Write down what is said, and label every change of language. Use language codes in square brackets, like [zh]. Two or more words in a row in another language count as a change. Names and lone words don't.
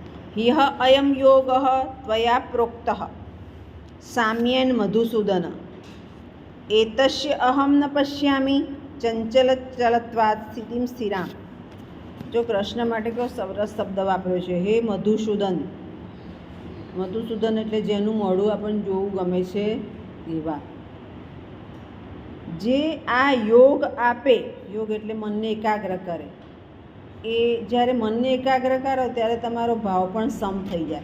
[sa] ह्यः अयं योगः त्वया प्रोक्तः साम्येन मधुसूदन एतस्य अहं न पश्यामि चंचलचलत्वात् स्थितिं स्थिरां। [gu] જો કૃષ્ણ માટે કેવો સરસ શબ્દ વાપર્યો છે, હે મધુસૂદન. મધુસૂદન એટલે જેનું મોઢું આપણને જોવું ગમે છે એવા. જે આ યોગ આપે, યોગ એટલે મનને એકાગ્ર કરે, એ જ્યારે મનને એકાગ્ર કરો ત્યારે તમારો ભાવ પણ સમ થઈ જાય.